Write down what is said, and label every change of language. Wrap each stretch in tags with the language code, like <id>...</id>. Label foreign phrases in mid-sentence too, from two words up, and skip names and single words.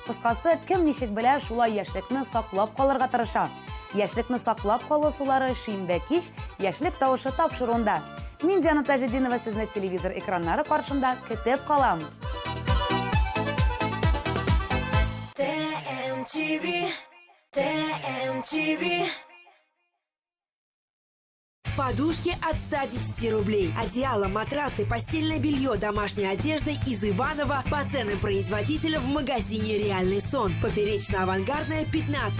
<tt>Кыскасы, кем ничек белә, шулай яшьлекне саклап калырга тырыша. Яшьлекне саклап калу сулары шимбә кич, яшьлек тавышы тапшыруында. Мин Диана Тажидинова сезне телевизор экраннары каршында көтеп калам. ТМТV.</tt> <ru>Подушки от 110 рублей. Одеяло, матрасы, постельное белье, домашняя одежда из Иваново по ценам производителя в магазине «Реальный сон». Поперечно-авангардная, 15.</ru>